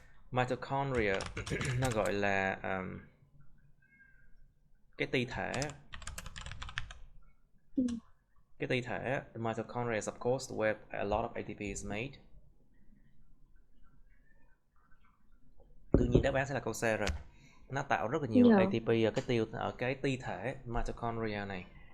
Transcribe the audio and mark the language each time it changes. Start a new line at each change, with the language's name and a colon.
Vietnamese: Mitochondria nó gọi là cái ti thể. Cái ti thể,
English: the mitochondria is of course where a lot of ATP is made.
Vietnamese: Đương nhiên đáp án sẽ là câu C rồi. Nó tạo rất là nhiều ATP ở cái ti thể mitochondria này.